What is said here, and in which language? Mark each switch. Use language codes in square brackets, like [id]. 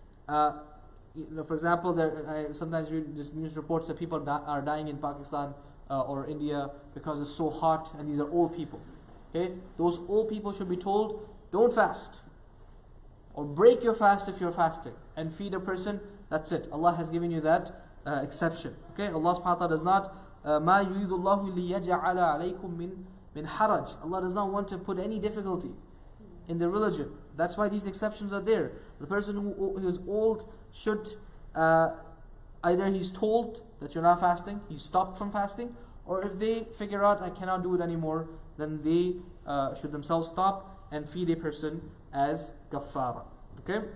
[en] For example, sometimes you read this news reports that people are dying in Pakistan or India because it's so hot, and these are old people. Okay? Those old people should be told, don't fast. Or break your fast if you're fasting, and feed a person. That's it. Allah has given you that exception. Okay? Allah subhanahu wa ta'ala does not [ar] مَا يُرِيدُ اللَّهُ لِيَجْعَلَ عَلَيْكُم مِّنْ حَرَجٍ. [en] Allah does not want to put any difficulty in the religion. That's why these exceptions are there. The person who is old should either he's told that you're not fasting, he's stopped from fasting, or if they figure out I cannot do it anymore, then they should themselves stop and feed a person as kaffara. Okay?